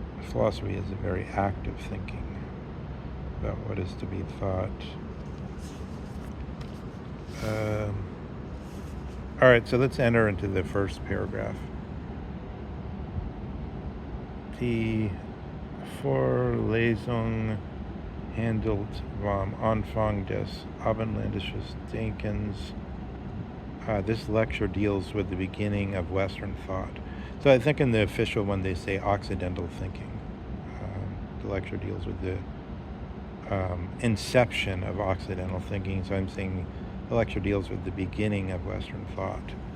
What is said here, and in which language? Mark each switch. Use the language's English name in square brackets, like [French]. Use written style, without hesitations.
[English] Philosophy is a very active thinking about what is to be thought. All right, so let's enter into the first paragraph. [German] Die Vorlesung handelt vom Anfang des abendländischen Denkens. [English] This lecture deals with the beginning of Western thought. So I think in the official one they say Occidental thinking. The lecture deals with the inception of Occidental thinking, so I'm saying the lecture deals with the beginning of Western thought.